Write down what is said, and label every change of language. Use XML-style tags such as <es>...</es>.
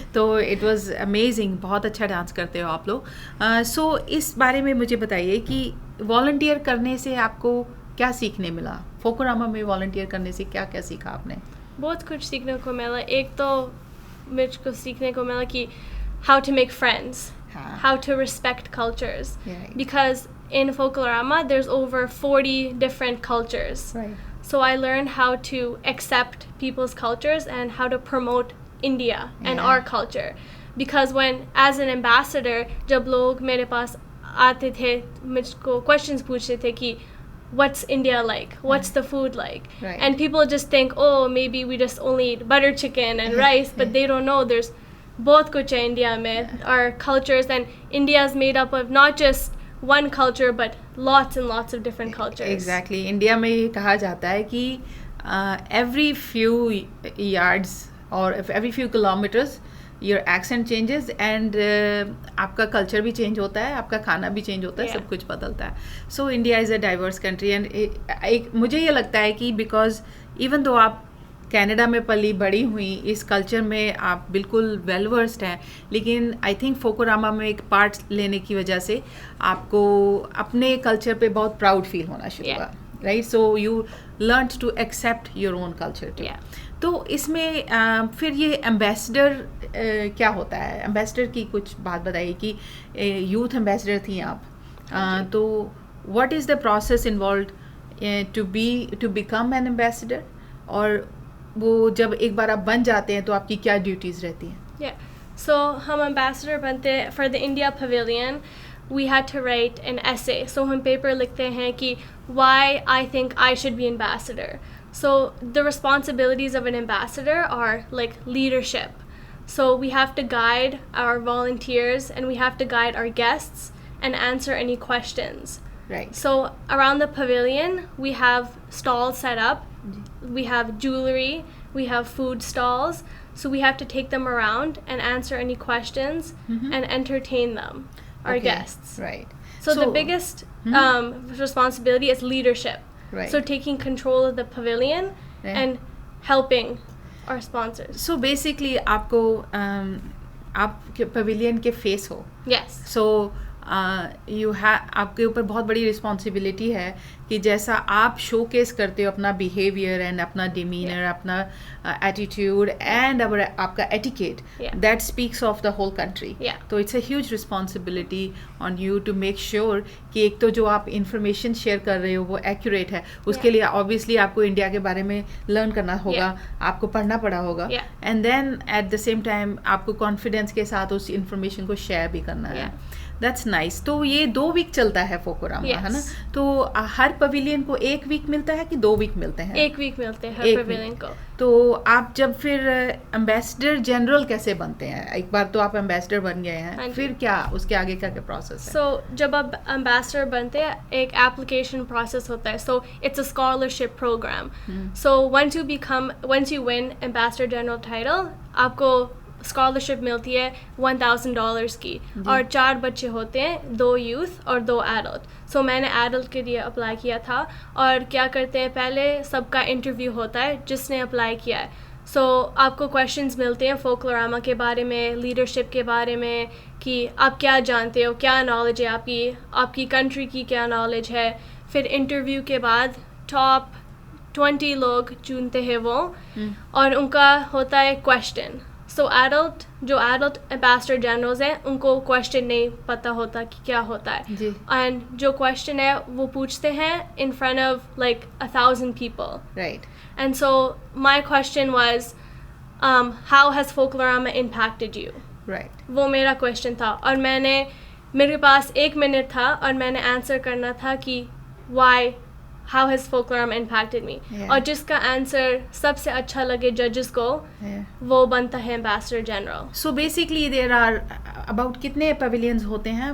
<hi>तो</hi> <en>It was amazing.</en> <hi>बहुत अच्छा डांस करते हो आप लोग। सो इस बारे में मुझे बताइए कि वॉलंटियर करने से आपको क्या सीखने मिला? फोकोरामा में वॉलंटियर करने से क्या क्या सीखा आपने? बहुत कुछ सीखने को मिला। एक तो मुझको सीखने को मिला कि</hi> <en>How to make friends, how to respect cultures. Right. Because in Fokorama there's over 40 different cultures. Right. So I learned how to accept people's cultures and how to promote India and our culture. Because when as an ambassador,</en> <hi>जब लोग मेरे पास आते थे मुझको questions पूछते थे कि</hi> <en>what's India like? What's the food like? Right. And people just think, oh, maybe we just only eat butter chicken and rice, but they don't know there's</en> <hi>बहुत कुछ है इंडिया में।</hi> <en>Our cultures, and India is made up of not just one culture but lots and lots of different cultures. Exactly.</en> <hi>India में ये कहा जाता है कि</hi> <en>every few yards or every few kilometers your accent changes and</en> <hi>आपका culture भी change होता है, आपका खाना भी चेंज होता है,</hi> <en>Yeah.</en> <hi>सब कुछ बदलता है.</hi> <en>so India is a diverse country and</en> <hi>एक मुझे ये लगता है कि</hi> <en>because even though</en> <hi>आप कनाडा में पली बड़ी हुई, इस कल्चर में आप बिल्कुल</hi> <en>well versed</en> <hi>हैं, लेकिन</hi> <en>I think</en> <hi>फोकोरामा में एक पार्ट लेने की वजह से आपको अपने कल्चर पे बहुत प्राउड फील होना शुरू</hi> <en>Yeah.</en> <hi>हुआ, right?</hi> <en>So you learn to accept your own culture too. Yeah.</en> <hi>तो इसमें फिर ये एम्बेसडर क्या होता है? एम्बेसडर की कुछ बात बताइए कि यूथ एम्बेसडर थी आप, तो</hi> <en>what is the process involve to become an ambassador,</en> <hi>और वो जब एक बार आप बन जाते हैं तो आपकी क्या ड्यूटीज़ रहती हैं?</hi> <en>Yeah. So</en> <hi>हम ambassador बनते</hi> <en>for the India Pavilion. We had to write an essay. So</en> <hi>हम paper लिखते हैं कि</hi> <en>why I think I should be ambassador. So the responsibilities of an ambassador are like leadership. So we have to guide our volunteers and we have to guide our guests and answer any questions. Right. So around the pavilion, we have stalls set up. We have jewelry, we have food stalls. So we have to take them around and answer any questions and entertain them, our Okay. guests. Right. So the biggest responsibility is leadership. Right. So taking control of the pavilion Yeah. and helping our sponsors.</en> <hi>So basically आपको आप pavilion के face हो,</hi> <en>Yes.</en> <hi>सो आपके ऊपर बहुत बड़ी responsibility है कि जैसा आप शोकेस करते हो अपना बिहेवियर एंड अपना डिमीनर, अपना एटीट्यूड एंड आपका etiquette,</hi> <en>Yeah. That speaks of the whole country. Yeah.</en> <hi>तो</hi> <en>it's a huge responsibility on you to make sure</en> <hi>कि एक तो जो आप इंफॉर्मेशन शेयर कर रहे हो वो एक्यूरेट है. उसके लिए ऑब्वियसली आपको इंडिया के बारे में लर्न करना होगा, आपको पढ़ना पड़ा होगा,</hi> <en>Yeah. And then at the same time</en> <hi>आपको कॉन्फिडेंस के साथ उस इंफॉर्मेशन को शेयर भी करना है.</hi> <en>That's nice.</en> <hi>तो ये 2 वीक चलता है फोकोरामा,</hi> <en>Yes.</en> <hi>है ना? तो हर पवेलियन को 1 वीक मिलता है कि 2 वीक मिलते हैं? 1 week मिलते हैं हर एक</hi> <en>pavilion week.</en> <hi>को. तो आप जब फिर एम्बेसडर जनरल कैसे बनते हैं? एक बार तो आप एम्बेसडर बन गए हाँ हैं, जी. फिर क्या उसके आगे का क्या प्रोसेस है? So जब आप ambassador बनते हैं, एक application process होता है. So it's a scholarship program. So once you win ambassador general title, आपको scholarship मिलती है $1,000 की, और 4 बच्चे होते हैं, 2 youth और 2 adult. So मैंने adult के लिए अप्लाई किया था. और क्या करते हैं, पहले सबका इंटरव्यू होता है जिसने अप्लाई किया है. सो आपको क्वेश्चंस मिलते हैं फोकलोरामा के बारे में, लीडरशिप के बारे में, कि आप क्या जानते हो, क्या नॉलेज है आपकी कंट्री की क्या नॉलेज है. फिर इंटरव्यू के बाद टॉप 20 लोग चुनते हैं वो, और उनका होता है क्वेश्चन. सो जो एडल्ट एम्बेसडर जनरल्स हैं, उनको क्वेश्चन नहीं पता होता कि क्या होता है. जी. एंड जो क्वेश्चन है वो पूछते हैं</hi> <en>In front of like 1,000 people. Right. And so my question was, how has Folklorama impacted you? Right.</en> <hi>वो मेरा question था, और मेरे पास 1 minute था और मैंने answer करना था कि</hi> <en>how has Folklorama impacted me? Yeah.</en> <hi>और जिसका answer सबसे अच्छा लगे judges को, वो बनता है ambassador general. So basically</hi> <en>there are about</en> <hi>कितने पवेलियंस होते हैं?</hi>